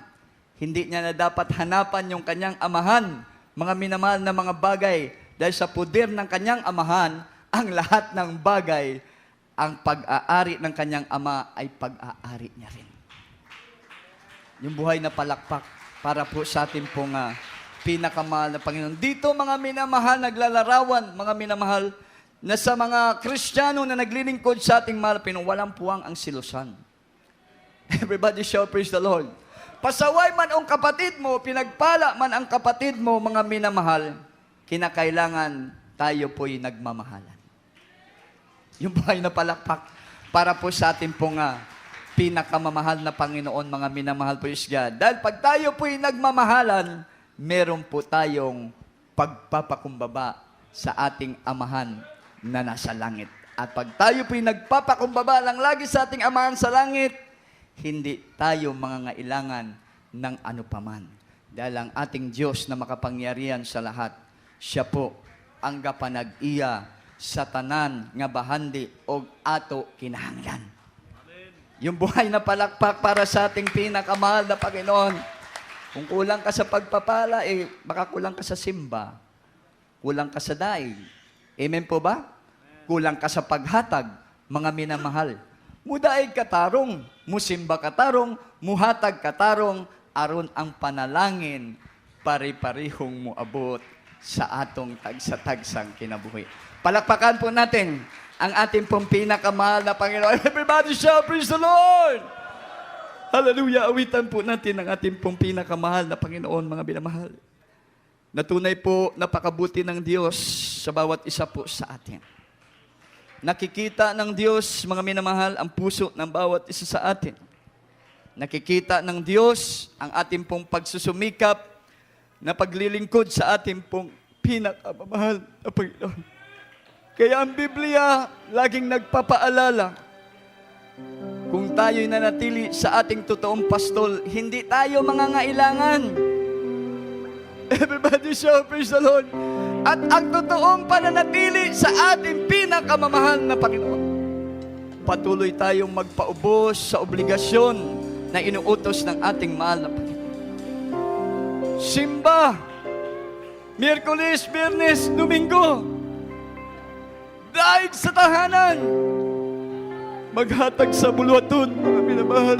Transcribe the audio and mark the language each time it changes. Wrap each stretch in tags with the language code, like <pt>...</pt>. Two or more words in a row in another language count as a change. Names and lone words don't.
<tl>Hindi niya na dapat hanapan yung kanyang amahan, mga minamahal na mga bagay, dahil sa poder ng kanyang amahan, ang lahat ng bagay, ang pag-aari ng kanyang ama ay pag-aari niya rin. Yung buhay na palakpak para po sa atin pong pinakamahal na Panginoon. Dito mga minamahal, naglalarawan, mga minamahal, na sa mga Kristiyano na naglilingkod sa ating mahal Panginoon, walang puwang ang silusan.</tl> <en>Everybody shout, praise the Lord.</en> <tl>Pasaway man ang kapatid mo, pinagpala man ang kapatid mo, mga minamahal, kinakailangan tayo po'y nagmamahalan. Yung buhay na palakpak para po sa ating pong pinakamamahal na Panginoon, mga minamahal po God. Dahil pag tayo po'y nagmamahalan, meron po tayong pagpapakumbaba sa ating amahan na nasa langit. At pag tayo po'y nagpapakumbaba lang lagi sa ating amahan sa langit, hindi tayo mangangailangan ng anupaman. Dahil ang ating Diyos na makapangyarihan sa lahat, siya po ang</tl> <ceb>gapanag-iya sa tanan nga bahandi o ato kinahanglan.</ceb> <tl>Yung buhay na palakpak para sa ating pinakamahal na Panginoon. Kung kulang ka sa pagpapala, baka kulang ka sa simba. Kulang ka sa daig. Amen po ba? Kulang ka sa paghatag, mga minamahal.</tl> <ceb>Mudaig katarong, musimba katarong, muhatag katarong, aron ang panalangin, pari-parihong muabot sa atong tagsa-tagsang kinabuhi.</ceb> <tl>Palakpakan po natin ang ating pong pinakamahal na Panginoon.</tl> <en>Everybody shout, praise the Lord! Hallelujah!</en> <tl>Awitan po natin ang ating pong pinakamahal na Panginoon, mga binamahal. Natunay po, napakabuti ng Diyos sa bawat isa po sa atin. Nakikita ng Diyos, mga minamahal, ang puso ng bawat isa sa atin. Nakikita ng Diyos ang ating pong pagsusumikap na paglilingkod sa ating pong pinakamamahal na Panginoon. Kaya ang Biblia laging nagpapaalala, kung tayo'y nanatili sa ating totoong pastol, hindi tayo mangangailangan.</tl> <en>Everybody shout, praise the Lord.</en> <tl>At ang totoong pananatili sa ating pinakamamahal na Panginoon, patuloy tayong magpaubos sa obligasyon na inuutos ng ating mahal na Panginoon. Simba, Miyerkules, Biyernes, Domingo, daig sa tahanan,</tl> <ceb>maghatag sa bulwaton,</ceb> <tl>mga minamahal.</tl>